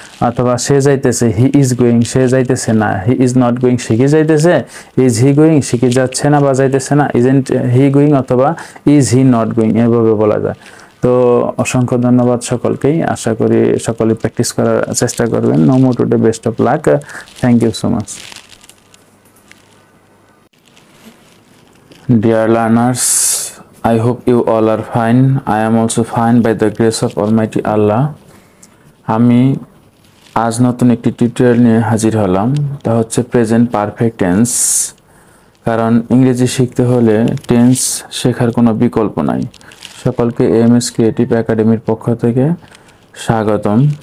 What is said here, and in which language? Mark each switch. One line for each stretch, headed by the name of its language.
Bangla: অথবা সে যাইতেছে,
English: he is going,
Bangla: সে যাইতেছে না,
English: he is not going,
Bangla: সে কি যাইতেছে,
English: is he going,
Bangla: সে কি যাচ্ছে না বা যাইতেছে না,
English: isn't he going,
Bangla: অথবা
English: is he not going,
Bangla: এভাবে বলা যায়। তো অসংখ্য ধন্যবাদ সকলকেই, আশা করি সকলে প্র্যাকটিস করার চেষ্টা করবেন।
English: No more today, best of luck, thank you so much. Dear learners, I hope you all are fine. I am also fine by the grace of Almighty Allah.
Bangla: আমি আজ নতুন একটি টিউটোরিয়াল নিয়ে হাজির হলাম, তা হচ্ছে প্রেজেন্ট পারফেক্ট টেন্স। কারণ ইংরেজি শিখতে হলে টেন্স শেখার কোনো বিকল্প নাই। সকলকে এএমএস ক্রিয়েটিভ একাডেমির পক্ষ থেকে স্বাগতম।